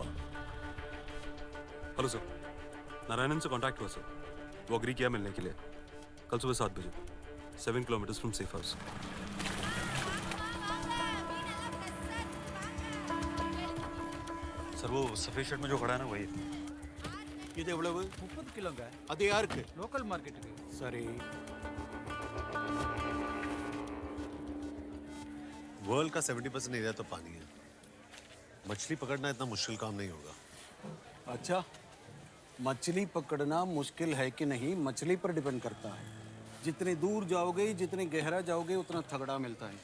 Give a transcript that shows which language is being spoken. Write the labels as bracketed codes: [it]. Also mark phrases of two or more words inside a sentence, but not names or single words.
[hi] हेलो सर, नारायणन से कांटेक्ट हुआ सर. वो अग्री किया मिलने के लिए कल सुबह 7 बजे 7 [en] kilometer from safe house. [hi] सर वो सफेद शर्ट में जो खड़ा है ना वही. [ta] இது எவ்வளவு? 30 கிலோங்க. அது யாருக்கு? லோக்கல் மார்க்கெட்டுக்கு. சரி. [hi] वर्ल्ड का 70% एरिया तो पानी है। मछली पकड़ना इतना मुश्किल काम नहीं होगा। अच्छा, मछली पकड़ना मुश्किल है कि नहीं मछली पर डिपेंड करता है। जितने दूर जाओगे जितने गहरा जाओगे उतना तगड़ा मिलता है।